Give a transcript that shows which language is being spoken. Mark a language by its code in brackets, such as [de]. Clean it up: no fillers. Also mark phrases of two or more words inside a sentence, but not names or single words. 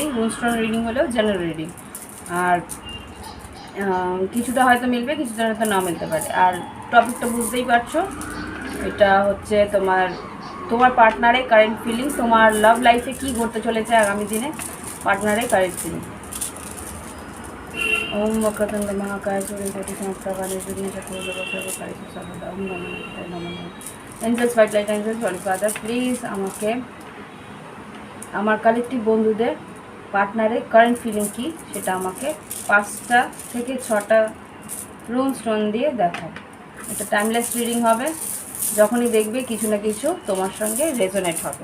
[en] rune stone reading হলেও general reading. [bn] আর কিছুটা হয়তো মিলবে, কিছুটা হয়তো না মিলতে পারে। আর টপিকটা বুঝতেই পারছো, এটা হচ্ছে তোমার পার্টনারের [en] current feeling, [bn] তোমার [en] love life [bn] কী ঘটতে চলেছে আগামী দিনে, পার্টনারের [en] current feeling. [sa] ओम वक्रतुंड महाकाय सूर्यकोटि समप्रभा निर्विघ्नं चतुर्भुज सर्वकार्येषु सर्वदा ओम नमः नारायणाय नमः। [en] angels white light angels holy father, please [bn] আমাকে আমার কালেকটিভ বন্ধুদের পার্টনারের [en] current feeling [bn] কি সেটা আমাকে 5টা থেকে 6টা [en] rune stone [bn] দিয়ে দেখাও। এটা [en] timeless reading [bn] হবে। যখনই দেখবে কিছু না কিছু তোমার সঙ্গে রেজোনেট হবে।